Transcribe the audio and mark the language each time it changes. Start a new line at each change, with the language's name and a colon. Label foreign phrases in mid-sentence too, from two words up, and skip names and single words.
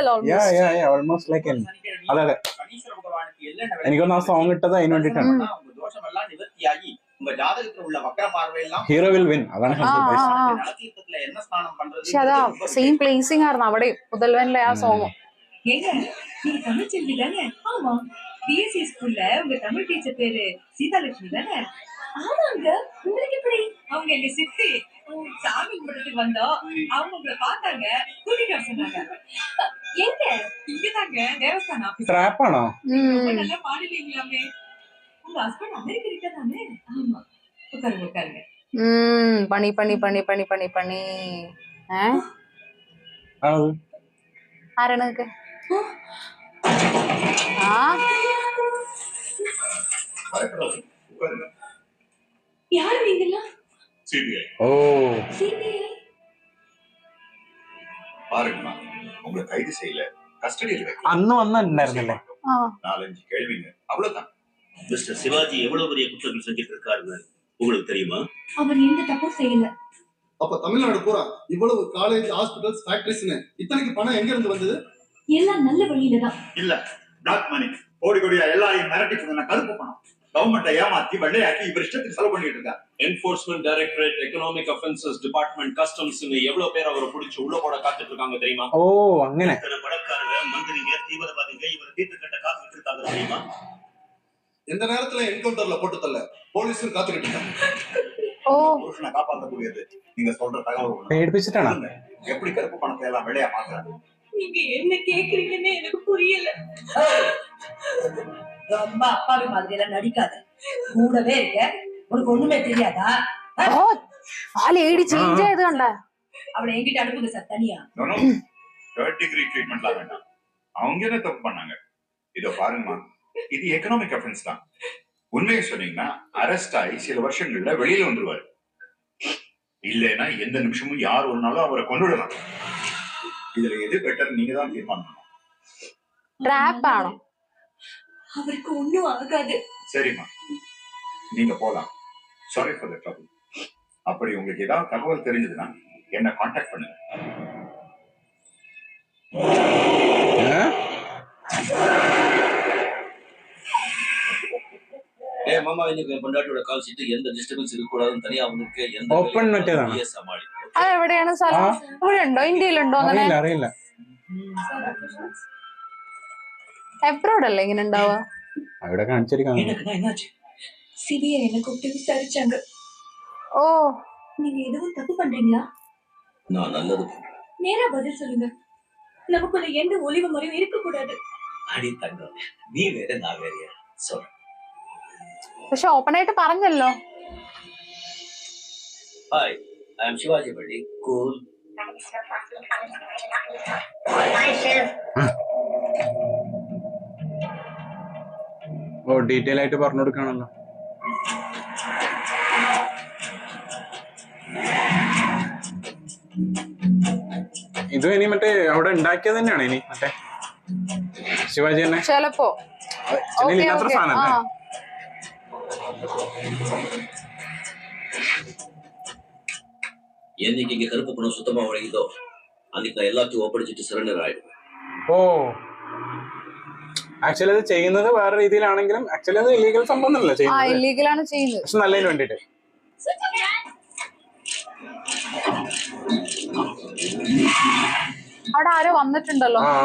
English: almost like
Malayalam: അതെ. എനിക്കൊന്ന് ആ സോങ് ഇട്ടത് അതിന് വേണ്ടിട്ടാണ്.
English: hero will win.
Malayalam: അതാണ്. പക്ഷെ അതാ
English: same placing
Malayalam: ആയിരുന്നു അവിടെ മുതൽവനിലെ ആ സോങ്.
Tamil: ஏங்க நீங்க தமிழ் செல்வி தானே? ஆமா. பிஎஸ்சி ஸ்கூல்ல உங்க தமிழ் டீச்சர் பேரு சீதாலட்சுமி தானே? ஆமாங்க. உங்களுக்கு எப்படி? அவங்க எங்க சித்தி. சாமி கும்பிடுறதுக்கு வந்தோம். அவங்க உங்களை பார்த்தாங்க, கூட்டிட்டு வர சொன்னாங்க. எங்க? இங்கதாங்க தேவஸ்தான ஆபீஸ்.
Malayalam: ട്രാപ്പ് ആണോ?
Tamil: நல்லா பாடுவீங்களாமே. உங்க ஹஸ்பண்ட் அமெரிக்கா தானே? ஆமா. உட்காருங்க.
Malayalam: പണി. ആരാണ്?
Tamil: யாரு நீங்கெல்லாம்? சிபிஐ. ഓ சிபிஐ. பாருங்கம்மா, உங்களை கைது செய்யல, கஸ்டடியில் வைக்க
Malayalam: അന്ന് വന്നിട്ടുണ്ടായിരുന്നില്ലേ?
Tamil: 4-5 கேள்விங்க, அவ்வளவுதான். மிஸ்டர் சிவாஜி எவ்வளவு பெரிய குற்றங்கள் செஞ்சுட்டு இருக்காருன்னு உங்களுக்கு தெரியுமா? அவர் எந்த தப்பும் செய்யல. அப்ப தமிழ்நாடு பூரா இவ்வளவு காலேஜ்,
English: hospitals, factories
Tamil: இத்தனைக்கு பணம் எங்க இருந்து வந்தது? எல்லாம் நல்ல வழியில தான். இல்ல,
English: black money,
Tamil: கோடி கோடியா எல்லாரையும் மிரட்டி சொன்ன கருப்பு பணம். கவர்மெண்ட்டை ஏமாத்தி வெள்ளையாக்கி இவர் இஷ்டத்துக்கு செலவு பண்ணிட்டு இருக்காரு. என்ஃபோர்ஸ்மெண்ட் டைரக்டரேட், எக்கனாமிக் அஃபென்சஸ் டிபார்ட்மெண்ட், கஸ்டம்ஸ்னு எவ்வளவு பேர் அவரை பிடிச்சு உள்ள போட காத்துட்டு இருக்காங்க தெரியுமா?
Malayalam: ഓ അങ്ങനെ.
Tamil: பணக்காரங்க, மந்திரிங்க, தீவிரவாதிங்க இவர் தீர்த்து கட்ட காத்துட்டு இருக்காங்க தெரியுமா? எந்த நேரத்துல என்கவுண்டர்ல போட்டு தள்ள போலீஸும் காத்துக்கிட்டு இருக்காங்க. ഓ புருஷனை காப்பாற்றக்கூடியது நீங்க சொல்ற தகவல்.
Malayalam: പേടിപ്പിച്ചിട്ടാണോ?
Tamil: எப்படி கருப்பு பணத்தை எல்லாம் வெள்ளையா மாத்துறாங்க? நீங்க என்ன கேக்குறீங்கன்னு எனக்கு புரியல. ரொம்ப அப்பாவி மாதிரி எல்லாம் நடிக்காத. கூடவே இருக்க, உனக்கு ஒண்ணுமே தெரியாதா?
Malayalam: ഓ ആ
English: lady change
Malayalam: ആയത് കണ്ട.
Tamil: அவளை என்கிட்ட அனுப்புங்க சார் தனியா.
English: third degree treatment
Tamil: வேண்டாம். அவங்க என்ன தப்பு பண்ணாங்க? இதோ பாருங்கம்மா, இது
English: economic offence
Tamil: தான். உண்மையை சொன்னீங்கன்னா அரெஸ்ட் ஆகி சில வருஷங்கள்ல வெளியில வந்துருவாரு. இல்லைன்னா எந்த நிமிஷமும் யார் ஒரு நாளும் அவரை கொண்டு விடலாம். இதுல எது பெட்டர் நீங்க தான் தீர்மானம்.
Malayalam: ട്രാപ്പ് ആണോ?
Tamil: அவருக்கு ஒண்ணும் ஆகாது. சரிம்மா, நீங்க போலாம்.
English: sorry for the trouble.
Tamil: அப்படி உங்களுக்கு ஏதாவது தகவல் தெரிஞ்சதுன்னா என்ன கான்டாக்ட் பண்ணுங்க. மாமா இன்னைக்கு என் பொண்டாட்டியோட
English: call sheet
Tamil: எந்த டிஸ்டர்பன்ஸ் இருக்கக்கூடாதுன்னு தனியா வந்துருக்கு. எந்த
Malayalam: ഓപ്പൺ മറ്റേതാണ്. സമാളി അത് എവിടെയാണ് സ്ഥലം? ഇവിടെ ഉണ്ടോ? ഇന്ത്യയിലുണ്ടോ അങ്ങനെ? അറിയില്ല. എബ്രോഡ് അല്ലേ ഇങ്ങനെ ഉണ്ടാവുക? അവിടെ കാണിച്ചിരിക്കാം.
Tamil: என்னாச்சு? சிபிஐ என்ன கூப்பிட்டு விசாரிச்சாங்க. ഓ நீங்க எதுவும் தப்பு பண்றீங்களா? நான் நல்லது பண்றேன். நேரா பதில் சொல்லுங்க. நமக்குள்ள எந்த ஒளிவு முறையும் இருக்க கூடாது. அடி தங்கம், நீ வேற நான் வேறயா? சொல்ற.
Malayalam: പക്ഷെ ഓപ്പൺ ആയിട്ട് പറഞ്ഞല്ലോ.
English: Hi, I am Sivaji Palli. Cool.
Malayalam: ഓ ഡീറ്റെയിൽ ആയിട്ട് പറഞ്ഞു കൊടുക്കണല്ലോ. ഇത് ഇനി മറ്റേ അവിടെ ഉണ്ടാക്കിയത് തന്നെയാണ് ഇനി മറ്റേ ശിവാജി തന്നെ. ചിലപ്പോ ഇല്ലാത്ത സാധനം അല്ലേ?
Tamil: என்னைக்கு இங்க கருப்பு பணம் சுத்தமா உழைக்குதோ அன்னைக்கு நான் எல்லாத்தையும் ஒப்படைச்சிட்டு சரண்டர் ஆயிடுவேன்.
Malayalam: ഓ ആക്ച്വലി അത് ചെയ്യുന്നത് വേറെ രീതിയിലാണെങ്കിലും ആക്ച്വലി അത് ഇല്ലീഗൽ സംഭവം അല്ല ചെയ്യുന്നത്. ഇല്ലീഗലാണ് ചെയ്യുന്നത്. പക്ഷെ നല്ലതിന് വേണ്ടിട്ട്. അവിടെ ആരോ വന്നിട്ടുണ്ടല്ലോ.